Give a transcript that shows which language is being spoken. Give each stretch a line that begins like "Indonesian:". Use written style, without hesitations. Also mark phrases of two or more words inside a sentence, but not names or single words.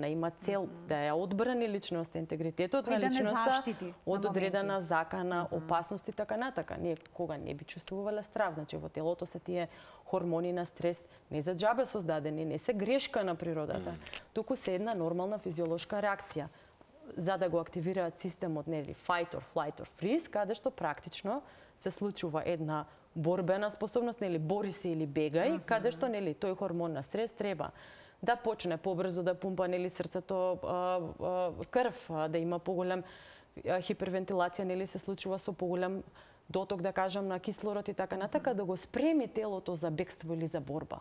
Macedonian: Има цел да ја одбрани личноста, интегритетот на личноста од одредена закана, опасност и така натака. Ние кога не би чувствувале страв, значи во телото се тие хормони на стрес не за џабе создадени, не се грешка на природата, туку се една нормална физиолошка реакција за да го активираат системот нели
English: fight or flight or freeze,
Macedonian: каде што практично се случува една борбена способност, нели бори се или бегај, каде што нели тој хормон на стрес треба да почне побрзо да пумпа нели срцето крв, да има поголем хипервентилација, нели се случува со поголем доток, да кажам, на кислород и така натака, да го спреми телото за бегство или за борба.